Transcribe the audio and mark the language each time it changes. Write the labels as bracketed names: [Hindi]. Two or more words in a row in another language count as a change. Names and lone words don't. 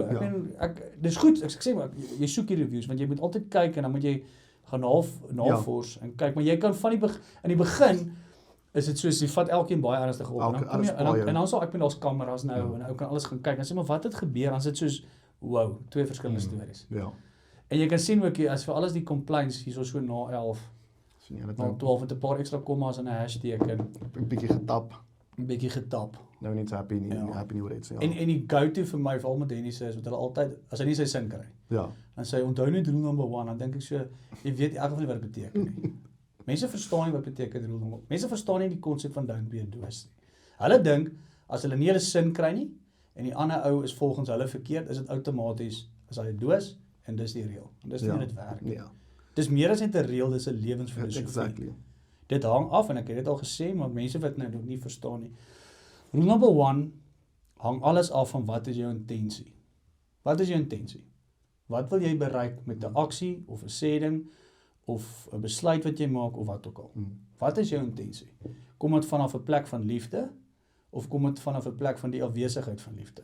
[Afrikaans] Ek meen dis goed, ek sê maar jy soek die reviews want jy moet altyd kyk en dan moet jy gaan navors en kyk, maar jy kan van in die begin is dit soos, jy vat elkeen baie ernstig op, en dan sal ek met ons kameras nou, en ou kan alles gaan kyk, en sê, maar wat het gebeur, dan sit soos, wow, 2 verskillende stories. Ja. En jy kan sien ook, as vir alles die complaints, hier so na 11, na 12, met 'n paar extra kommas en 'n hashtag, en 'n bietjie getap. Nou nie so happy nie oor dit. Ja. En die go-to vir my, veral met Dennis is, wat hulle altyd, as hy nie sy sin kry, dan sê hy, onthou net [English] rule number 1, [Afrikaans] dan dink ek so, jy weet in elk geval nie wat dit beteken nie. Mense verstaan nie wat beteken [English] rule number 1. [Afrikaans] Mense verstaan nie die konsep van [English] don't be a [Afrikaans] doos nie. Hulle dink, as hulle nie hulle sin kry nie, en die ander ou is volgens hulle verkeerd, is dit outomaties, as hy 'n doos, en dis die reël. En dis nie hoe dit werk nie. Dis meer as net 'n reël, dis 'n lewensfilosofie. Exactly. Dit hang af, en ek het dit al gesê, maar mense wat nou nog nie verstaan nie. [English] Rule number 1, [Afrikaans] hang alles af van wat is jou intensie. Wat is jou intensie? Wat wil jy bereik met 'n aksie, of 'n sêding, of 'n besluit wat jy maak, of wat ook al. Wat is jou intensie? Kom dit vanaf 'n plek van liefde, of kom dit vanaf 'n plek van die afwesigheid van liefde?